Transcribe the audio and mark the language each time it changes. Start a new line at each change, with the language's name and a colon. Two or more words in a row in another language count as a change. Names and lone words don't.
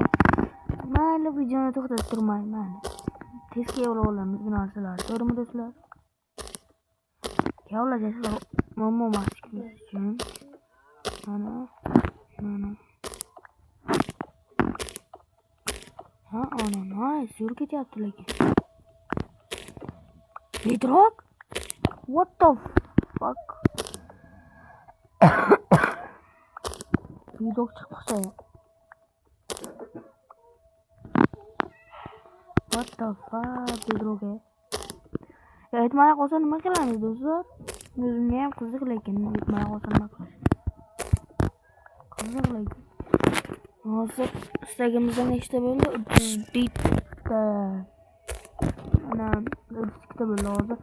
Uzbek: Mayli, videoni to'xtatib turmayman. Tezga olamiz bu narsalarni. To'g'rimi do'stlar? Kavlajasizlar muammo emas uchun. Mana. Ana nice, zo'r ketyapti lekin.
English: Bedrock? What the fuck?
Uzbek: Bedrock chiqsa.
English: What the fuck, Bedrock?
Uzbek: Aytmay qolsa nima qilamiz do'stlar? O'zimga ham qiziq, lekin aytmay qolsa nima qilamiz? Qiziq lekin. Hozir istagimizda nechta bo'ldi? 30 ta. Ana 32 ta bo'ldi hozir.